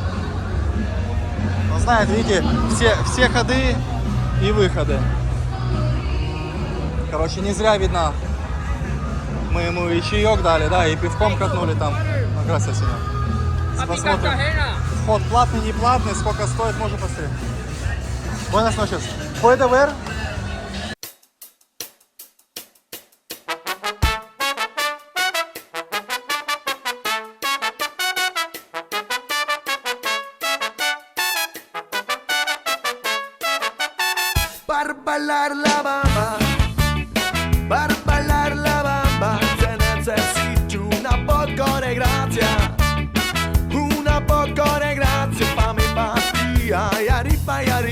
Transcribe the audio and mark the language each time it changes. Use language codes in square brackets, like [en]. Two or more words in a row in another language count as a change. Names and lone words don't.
[ru] Он знает, видите, все ходы и выходы. Короче, не зря видно. Мы ему и чаек дали, да, и пивком катнули там. Ну, красиво сегодня. Посмотрим. Вход платный, не платный, сколько стоит, можно посмотреть. [es] Buenas noches. ¿Puede ver? Para bailar la bamba, para bailar la bamba, se necesita una poco de gracia, una poco de gracia pa' mi patria, y arriba,